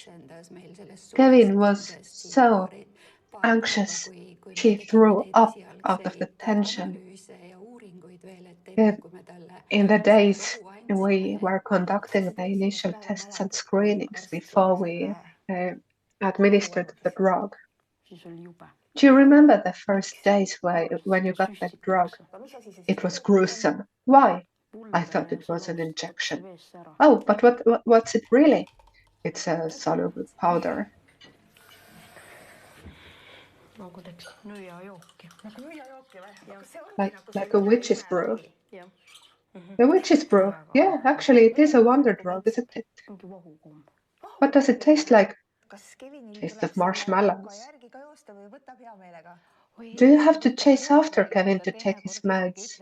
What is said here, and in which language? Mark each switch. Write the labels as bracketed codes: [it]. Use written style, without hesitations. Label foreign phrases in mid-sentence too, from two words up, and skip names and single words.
[en] Kevin was so anxious. He threw up out of the tension. In the days we were conducting the initial tests and screenings before we administered the drug. [et] Siis oli jube. [en] Do you remember the first days when you got that drug? It was gruesome. Why? I thought it was an injection. Oh, but what's it really? It's a soluble powder. [et] Nagu teeks nõiajooki. Nagu nõiajooki või? [en] Like a witch's brew. [et] Jah. [en] A witch's brew. Yeah, actually, it is a wonder drug, isn't it? [et] Mingi vahukomm. [en] What does it taste like? Taste of marshmallows. Do you have to chase after Kevin to take his meds?